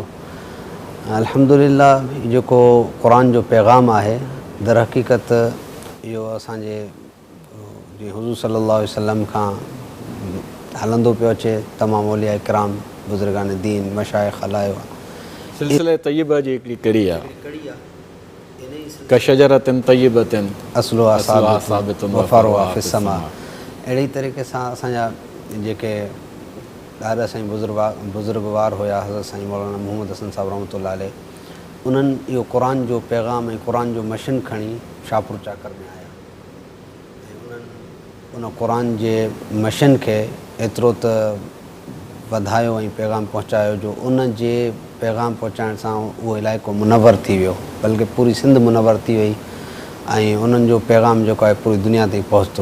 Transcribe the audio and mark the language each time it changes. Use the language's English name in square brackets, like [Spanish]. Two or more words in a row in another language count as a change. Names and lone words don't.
[Sindhi] अल्हम्दुलिल्लाह, जेको क़ुरान जो पैगाम आहे, दर हक़ीक़त इहो असांजे जीअं हुज़ूर [Arabic] صلى الله عليه وسلم [Sindhi] खां हलंदो पियो अचे। तमामु औलिया इकराम, बुज़ुर्गान दीन, मशाइख़ हलायो आहे। सिलसिले तय्यबा जी हिकिड़ी कड़ी आहे, [Arabic] كشجرة طيبة أصلها ثابت وفرعها في السماء. [Sindhi] अहिड़ी तरीक़े सां असांजा जेके ॾाढा साईं बुज़ुर्गवार हुया, हज़रत साईं मौलाना मोहम्मद हसन साहिब [Arabic] رحمة الله عليه, [Sindhi] उन्हनि इहो क़ुरान जो पैगाम ऐं क़ुरान जो मशीन खणी शाहपुर चाकर में आया ऐं उन्हनि उन क़ुरान जे मशीन खे एतिरो त वधायो ऐं पैगाम पहुचायो जो उन जे पैगाम पहुचाइण सां उहो इलाइक़ो मुनवर थी वियो, बल्कि पूरी सिंध मुनवर थी वई ऐं उन्हनि जो पैगाम जेको आहे पूरी दुनिया ताईं पहुतो,